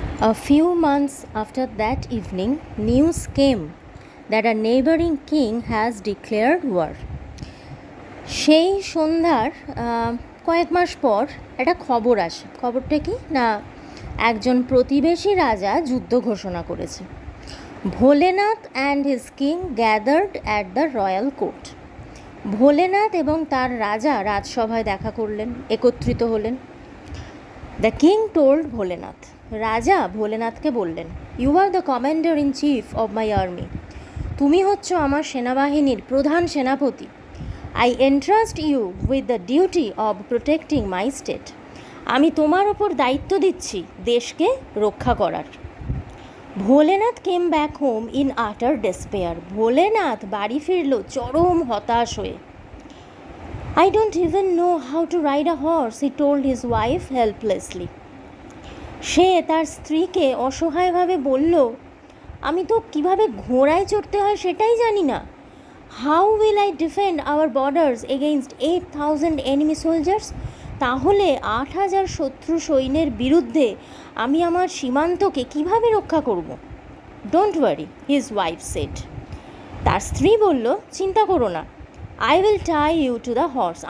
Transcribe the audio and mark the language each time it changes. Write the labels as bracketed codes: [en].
[en] A few months after that evening, news came that a neighboring king has declared war. [bn] সেই সন্ধ্যার কয়েক মাস পর একটা খবর আসে। খবরটা কি না, একজন প্রতিবেশী রাজা যুদ্ধ ঘোষণা করেছে। [en] Bholenath and his king gathered at the royal court. [bn] Bholenath এবং তার রাজা রাজসভায় দেখা করলেন, একত্রিত হলেন। [en] the king told Bholenath, [bn] রাজা ভোলেনাথকে বললেন, [en] You are the commander in chief of my army. [bn] তুমি হচ্ছ আমার সেনাবাহিনীর প্রধান সেনাপতি। [en] I entrust you with the duty of protecting my state. [bn] আমি তোমার ওপর দায়িত্ব দিচ্ছি দেশকে রক্ষা করার। [en] Bholenath came back home in utter despair. [bn] ভোলেনাথ বাড়ি ফিরল চরম হতাশ হয়ে। [en] I don't even know how to ride a horse, he told his wife helplessly. [bn] সে তার স্ত্রীকে অসহায়ভাবে বলল, আমি তো কিভাবে ঘোড়ায় চড়তে হয় সেটাই জানি না। [en] How will I defend our borders against 8,000 enemy soldiers? [bn] তাহলে 8,000 শত্রু সৈন্যের বিরুদ্ধে আমি আমার সীমান্তকে কিভাবে রক্ষা করব? [en] Don't worry, his wife said. [bn] তার স্ত্রী বলল, চিন্তা করো না, [en] I will tie you to the horse.